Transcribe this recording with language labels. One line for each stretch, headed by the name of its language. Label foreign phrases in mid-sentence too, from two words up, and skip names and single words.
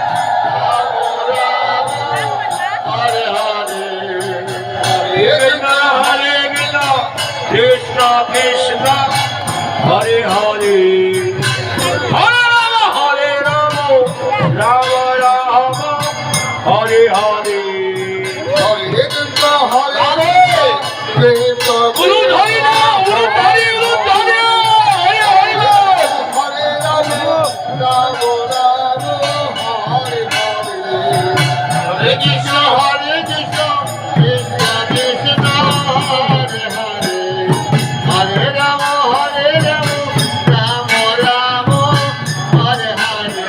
Sanskrit: হরে হরে হরে কৃষ্ণ কৃষ্ণ হরে হরে হরে রাম রাম রাম হরে হরে হরে কৃষ্ণ হরে কৃষ্ণ উলুধ্বনি না উলুধ্বনি উলুধ্বনি হরে হরে হরে রাম রাম রাম হরে হরে হরে কৃষ্ণ কৃষ্ণ কৃষ্ণ হরে হরে হরে রাম রাম রাম হরে হরে